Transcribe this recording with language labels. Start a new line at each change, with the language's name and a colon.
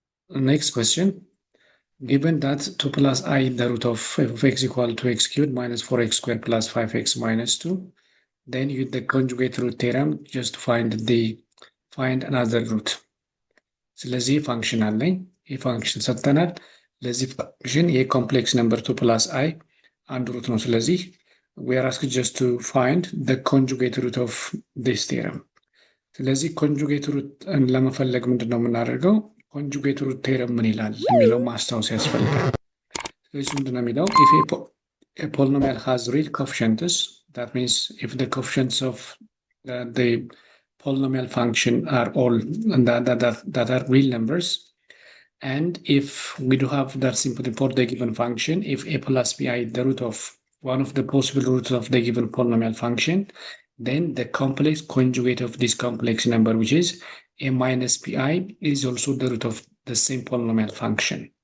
English: Next question. Given that 2 plus I the root of f of x equal to x cubed minus 4x squared plus 5x minus 2, then use the conjugate root theorem just to find another root.
Amharic: ስለዚህ ፋንክሽን አለኝ። ይህ ፋንክሽን ሰጥተናል። ለዚህ ፋንክሽን የኮምፕሌክስ ነምበር 2 ፕላስ አይ አንድ ሩት ነው። ስለዚህ
English: we are asked just to find the conjugate root of this theorem.
Amharic: ስለዚህ ኮንጁጌት ሩት ለመፈለግ ምንድን ነው የምናደርገው? ኮንጁጌት ሩት ቴረም ምን ይላል የሚለው ማስታወስ ያስፈልጋል። ስለዚህ ምንድን ነው የሚለው?
English: if a polynomial has real coefficients, that means if the coefficients of the polynomial function are all that are real numbers, and if we do have that simply for the given function, if a plus bi is the root of one of the possible roots of the given polynomial function, then the complex conjugate of this complex number, which is a minus pi, is also the root of the same polynomial function.